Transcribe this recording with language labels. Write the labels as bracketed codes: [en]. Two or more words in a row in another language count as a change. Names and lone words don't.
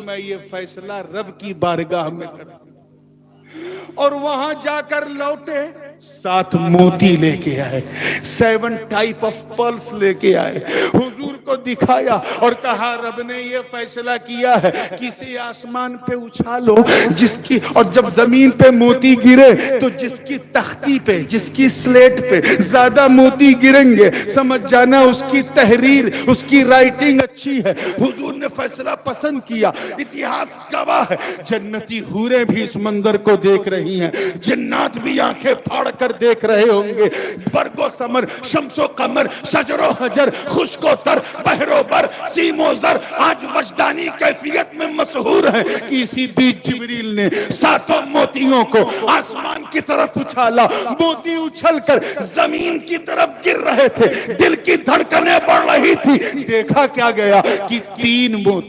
[ur] میں یہ فیصلہ رب کی بارگاہ میں کروں، اور وہاں جا کر لوٹے 7 موتی لے کے آئے، 7 [en] type of pearls [ur] لے کے آئے، حضور کو دکھایا اور کہا رب نے یہ فیصلہ کیا ہے کسی آسمان پہ اچھالو جس کی، اور جب زمین پہ موتی گرے تو جس کی تختی پہ جس کی سلیٹ پہ زیادہ موتی گریں گے سمجھ جانا اس کی تحریر اس کی رائٹنگ اچھی ہے۔ حضور نے فیصلہ پسند کیا، اتہاس گواہ ہے، جنتی حوریں بھی اس منظر کو دیکھ رہی ہیں، جنات بھی آنکھیں پھاڑ کر دیکھ رہے ہوں گے، برگ و ثمر، شمس و قمر، شجر و حجر، خشک و تر، بحر و بر، سیم و زر آج وجدانی کیفیت میں مسحور ہے کہ اسی بیچ جبریل نے 7 موتیوں کو آسمان کی طرف اچھالا، موتی اچھل کر زمین کی طرف گر رہے تھے، دل کی دھڑکنیں بڑھ رہی تھی، دیکھا کیا گیا کہ 3